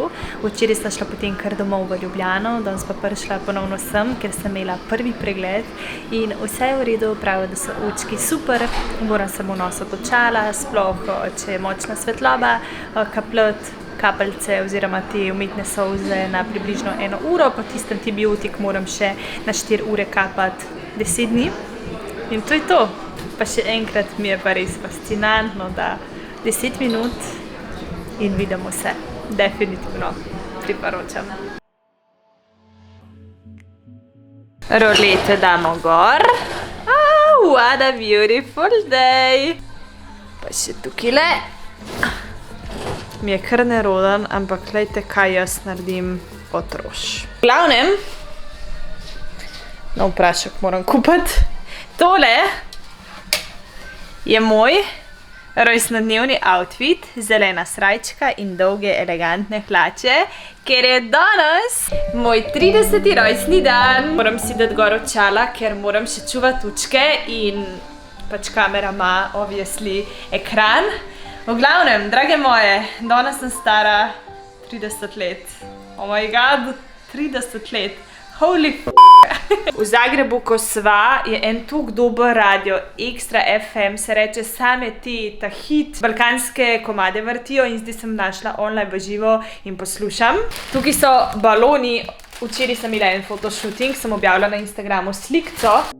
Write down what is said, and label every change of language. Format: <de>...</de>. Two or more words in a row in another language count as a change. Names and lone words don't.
<sl>Včeraj sta šla potem kar domov v Ljubljano, danes pa prišla ponovno sem, ker sem imela prvi pregled in vse je v redu, pravijo, da so očki super, moram samo nositi očala, sploh, če je močna svetloba, kapelce oziroma te umetne solze na približno 1 uro, pa tisti antibiotik moram še na 4 ure kapati 10 dni. In to je to. Pa še enkrat mi je pa res fascinantno, da 10 minut in vidimo se. Definitivno priporočam. Rolete damo gor.</sl> <en>What a beautiful day.</en> <sl>Pa še tukajle. Mi je kar neroden, ampak glejte, kaj jaz naredim otroš. V glavnem, no vprašak moram kupiti. Tole je moj rojstnodnevni outfit, zelena srajčka in dolge elegantne hlače, ker je danes moj 30. rojstni dan. Moram si dati gor očala, ker moram še čuvati učke in pač kamera ima obviously ekran. V glavnem, drage moje, danes sem stara 30 let.</sl> <en>Oh my god, 30 let. Holy f***.</en> <sl>V Zagrebu, ko sva, je en tuk dober radio, Extra FM, se reče, same ta hit, balkanske komade vrtijo in zdaj sem našla online v živo in poslušam. Tukaj so baloni, včeraj sem imela en fotoshooting, sem objavila na Instagramu slikco.</sl>